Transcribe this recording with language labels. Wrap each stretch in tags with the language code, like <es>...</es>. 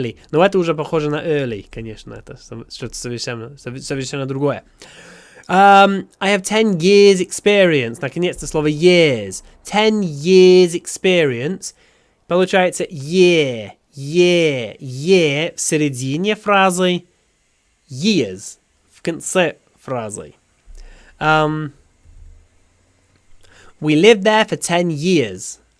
<ru>Но это уже похоже на early, конечно. Это что-то совершенно другое.</ru> <en>I have 10 years experience.</en> <ru>Наконец-то слово years.</ru> <en>10 years experience.</en> <ru>Получается year в середине фразы, years в конце фразы.</ru> <en>We lived there for 10 years.</en>